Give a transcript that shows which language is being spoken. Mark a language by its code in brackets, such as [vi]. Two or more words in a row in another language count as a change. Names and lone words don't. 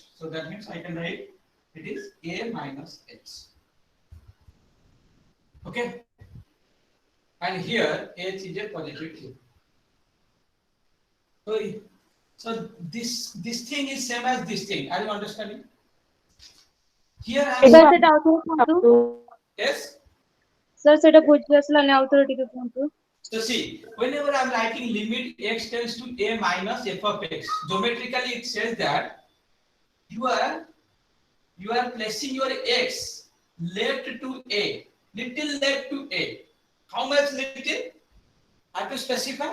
[en] So that means I can write it is a minus h. Okay? And here h is a positive thing. So this thing is same as this thing. Are you understanding? Here I am. Sir, [or] ସେଟା ଆଉ ଥରେ କୁହନ୍ତୁ। [en] Yes. [or] Sir, ସେଟା ବୁଝି ଆସିଲାନି, ଆଉ ଥରେ ଟିକେ କୁହନ୍ତୁ। [en] So see, whenever I am writing limit x tends to a minus f of x, geometrically it says that you are placing your x left to a, little left to a. How much little? I have to specify.